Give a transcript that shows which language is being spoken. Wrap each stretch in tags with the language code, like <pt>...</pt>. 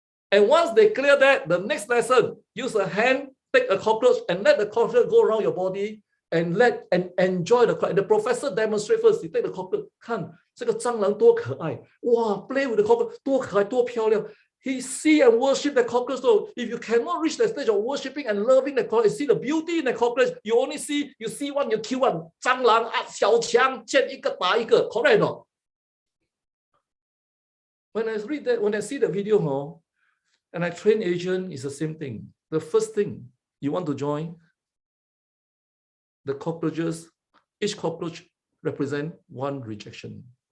<en>And once they clear that, the next lesson, use a hand, take a cockroach and let the cockroach go around your body and enjoy the professor demonstrate first. He take the cockroach,</en> <zh>看这个蟑螂多可爱，哇</zh> <en>，play with the cockroach</en> <zh>多可爱多漂亮。</zh> <en>He see and worship the cockroach. So if you cannot reach the stage of worshiping and loving the cockroach, see the beauty in the cockroach, you see one, you kill one.</en> <zh>蟑螂啊，小强见一个打一个 ，</zh> <en>correct no? When I read that, when I see the video, and I train agent, it's the same thing. The first thing you want to join, the cockroaches, each cockroach represent one rejection.</en>